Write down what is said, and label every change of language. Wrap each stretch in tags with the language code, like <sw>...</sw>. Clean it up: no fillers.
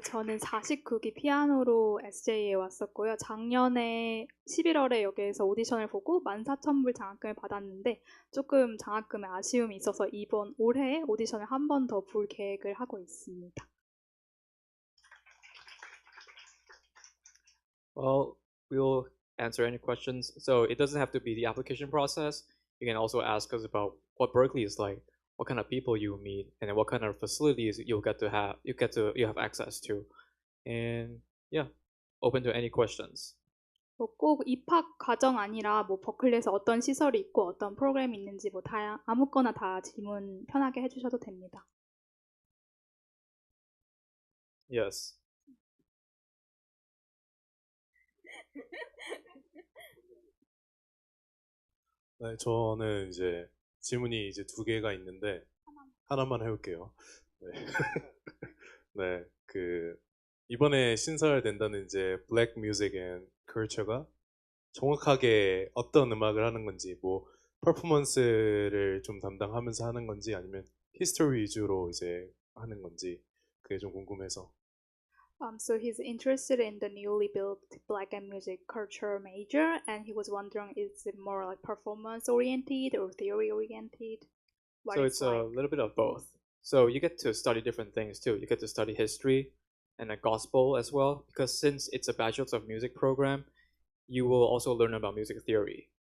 <ko>저는 49기 피아노로 SJA에 왔었고요. 작년에 11월에 여기에서 오디션을 보고 14,000불 장학금을 받았는데 조금 장학금에 아쉬움이 있어서 이번 올해 오디션을 한 번 더 볼 계획을 하고 있습니다.</ko> <en>Well, we'll answer any questions. So it doesn't have to be the application process. You can also ask us about what Berklee is like, what kind of people you meet, and then what kind of facilities you have access to. And yeah, open to any questions.</en> <ko>꼭 입학 과정 아니라 버클리에서 어떤 시설이 있고 어떤 프로그램이 있는지 아무거나 다 질문 편하게 해주셔도 됩니다.</ko> <en>Yes.</en> <ko>네, 저는 이제 질문이 이제 두 개가 있는데 하나만 해볼게요. 네, 네, 그 이번에 신설된다는 이제 Black Music and Culture가 정확하게 어떤 음악을 하는 건지, 뭐 퍼포먼스를 좀 담당하면서 하는 건지 아니면 히스토리 위주로 이제 하는 건지 그게 좀 궁금해서.</ko> <en>So he's interested in the newly built Black and Music Culture major, and he was wondering, is it more like performance oriented or theory oriented? So it's a little bit of both. So you get to study different things too. You get to study history and a gospel as well, because since it's a Bachelor's of Music program, you will also learn about music theory.</en>